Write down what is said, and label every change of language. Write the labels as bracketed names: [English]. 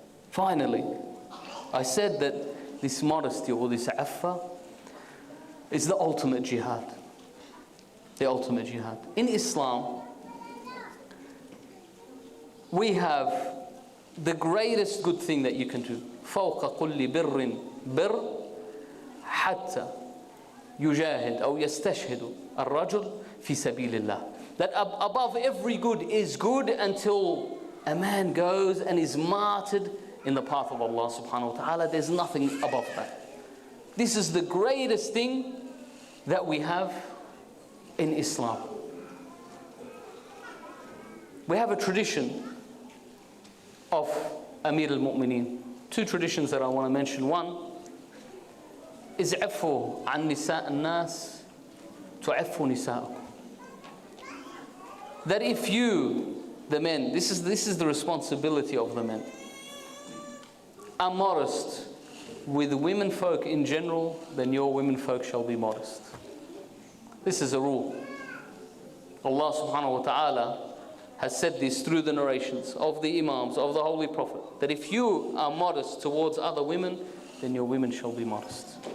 [English] Finally, I said that this modesty or this affa is the ultimate jihad. The ultimate jihad. In Islam, we have the greatest good thing that you can do. [Arabic] فوق كل بر بر حتى يجاهد أو يستشهد الرجل في سبيل الله. [English] That above every good is good until a man goes and is martyred in the path of Allah subhanahu wa ta'ala. There's nothing above that. This is the greatest thing that we have in Islam. We have a tradition of Amir al-Mu'mineen. Two traditions that I want to mention. One is [Arabic] عفو عن نساء الناس تعفو نساءكم. [English] That if you, the men, this is the responsibility of the men, are modest with women folk in general, then your women folk shall be modest. This is a rule. Allah subhanahu wa ta'ala has said this through the narrations of the Imams, of the Holy Prophet, that if you are modest towards other women, then your women shall be modest.